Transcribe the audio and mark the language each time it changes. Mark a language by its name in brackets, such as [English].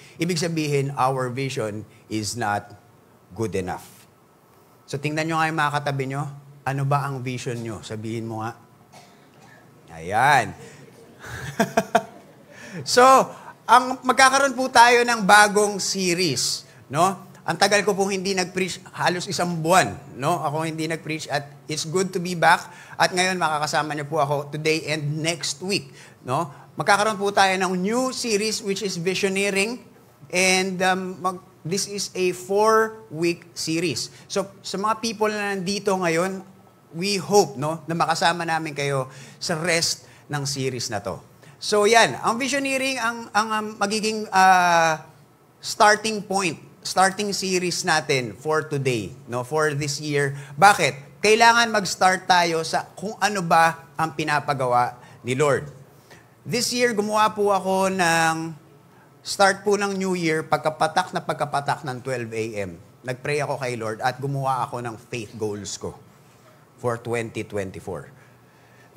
[Filipino] Ibig sabihin, [English] our vision is not good enough. [Filipino] So tingnan nyo nga yung mga katabi nyo, ano ba ang vision nyo? Sabihin mo nga. Ayan. So, magkakaroon po tayo ng bagong series, no? Ang tagal ko pong hindi nag-preach, halos isang buwan, no? Ako hindi nag-preach at [English] it's good to be back. [Filipino] At ngayon makakasama niyo po ako today and next week, no? Magkakaroon po tayo ng [English] new series which is Visioneering, and this is a 4-week series. [Filipino] So, sa mga people na nandito ngayon, we hope, no, na makasama namin kayo sa rest ng series na to. So, yan. Ang Visioneering, ang magiging starting point, starting series natin for today, no, for this year. Bakit? Kailangan mag-start tayo sa kung ano ba ang pinapagawa ni Lord. This year, gumawa po ako ng start po ng New Year, pagkapatak ng 12 a.m. Nag-pray ako kay Lord at gumawa ako ng faith goals ko for 2024.